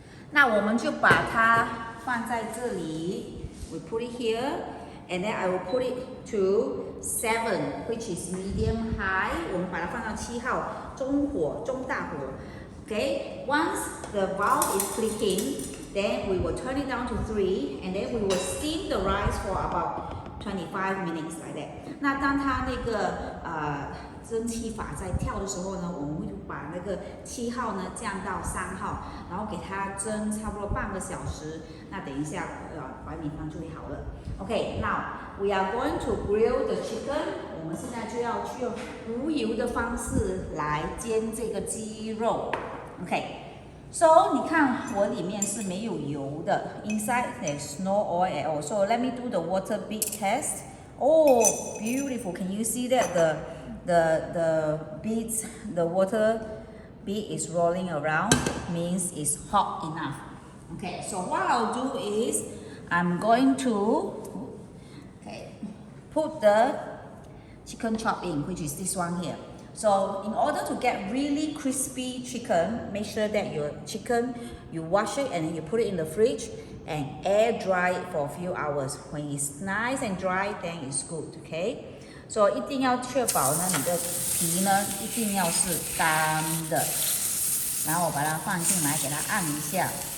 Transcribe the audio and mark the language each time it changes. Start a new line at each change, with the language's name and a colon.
Chinese: 那我们就把它放在这里
English: ，we put it here, and then I will put it to 7, which is medium high.
Chinese: 我们把它放到7号，中大火 ，OK.
English: Once the valve is clicking, then we will turn it down to 3, and then we will steam the rice for about 25 minutes like that.
Chinese: 那当它那个蒸汽法在跳的时候呢，我们会把那个7号呢降到3号，然后给它蒸差不多半个小时。那等一下，白米饭就会好了。
English: Okay, now we are going to grill the chicken.
Chinese: 我们现在就要去用无油的方式来煎这个鸡肉。
English: Okay, so
Chinese: 你看我里面是没有油的
English: ，inside there's no oil at all. So let me do the water bead test. Oh, beautiful! Can you see that the beads, the water bead is rolling around? Means it's hot enough. Okay, so what I'll do is I'm going to put the chicken chop in, which is this one here. So in order to get really crispy chicken, make sure that your chicken, you wash it and then you put it in the fridge and air dry it for a few hours. When it's nice and dry, then it's good, okay?
Chinese: So 一定要确保呢，你的皮呢一定要是干的。然后我把它放进来，给它按一下。